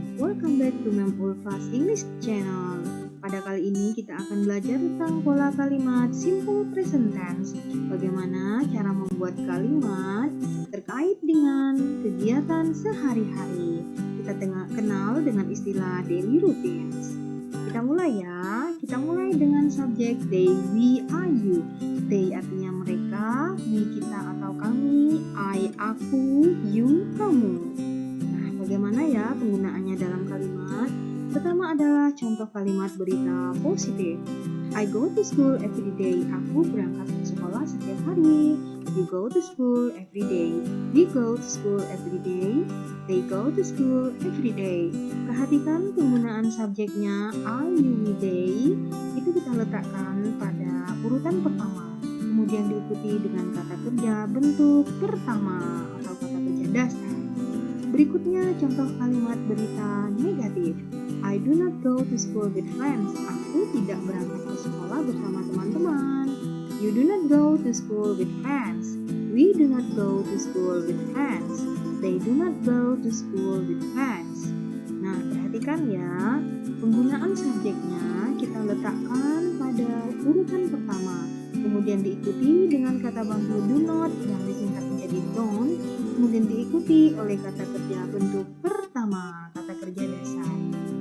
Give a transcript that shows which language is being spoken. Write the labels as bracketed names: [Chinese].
[English] Welcome back to Mem Ulfa's English Channel. [Indonesian] Pada kali ini kita akan belajar tentang pola kalimat simple present tense. Bagaimana cara membuat kalimat terkait dengan kegiatan sehari-hari. Kita kenal dengan istilah daily routines. Kita mulai ya. Kita mulai dengan subjek they, we, are, you. They artinya mereka, we kita atau kami, I, aku, you, kamu. Nah, bagaimana ya penggunaannya dalam kalimat? Pertama adalah contoh kalimat berita positif. [English] I go to school every day. [Indonesian] Aku berangkat ke sekolah setiap hari. [English] You go to school every day. We go to school every day. They go to school every day. [Indonesian] Perhatikan penggunaan subjeknya I, you, we, they. Itu kita letakkan pada urutan pertama. Kemudian diikuti dengan kata kerja bentuk pertama atau kata kerja dasar. Berikutnya contoh kalimat berita negatif. [English] I do not go to school with friends. [Indonesian] Aku tidak berangkat ke sekolah bersama teman-teman. [English] You do not go to school with friends. We do not go to school with friends. They do not go to school with friends. [Indonesian] Nah, perhatikan ya, penggunaan subjeknya kita letakkan pada urutan pertama. Kemudian diikuti dengan kata bantu do not yang disingkat menjadi don't, kemudian diikuti oleh kata kerja bentuk pertama, kata kerja dasar.